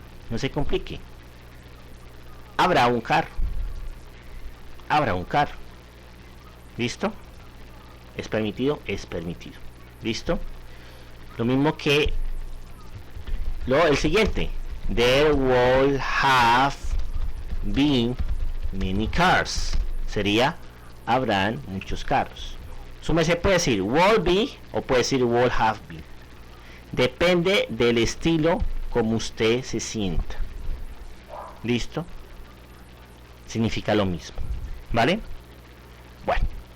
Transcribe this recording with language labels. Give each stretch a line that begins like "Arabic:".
Spanish: No se complique. Habrá un carro. Habrá un carro. ¿Listo? ¿Es permitido? Es permitido. ¿Listo? Lo mismo que el siguiente.
English: There will have been many cars.
Spanish: Sería habrán muchos carros. Se puede decir
English: will be
Spanish: o puede decir
English: will have been.
Spanish: Depende del estilo como usted se sienta. ¿Listo? Significa lo mismo. ¿Vale? Bueno.